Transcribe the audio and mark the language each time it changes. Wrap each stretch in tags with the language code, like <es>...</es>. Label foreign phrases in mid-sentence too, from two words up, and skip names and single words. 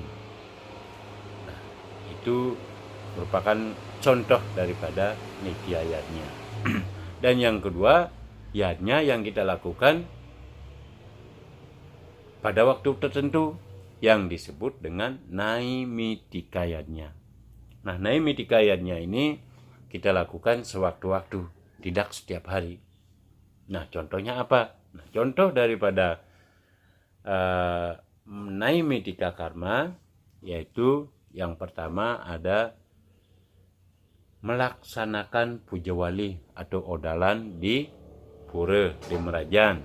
<id>Nah, itu merupakan contoh daripada nitya yadnya. Dan yang kedua, yadnya yang kita lakukan pada waktu tertentu yang disebut dengan naimitika yadnya. Nah, naimitika yadnya ini kita lakukan sewaktu-waktu, tidak setiap hari. Nah, contohnya apa? Nah, contoh daripada naimitika karma yaitu yang pertama ada melaksanakan puja wali atau odalan di pura, di Merajan.</id>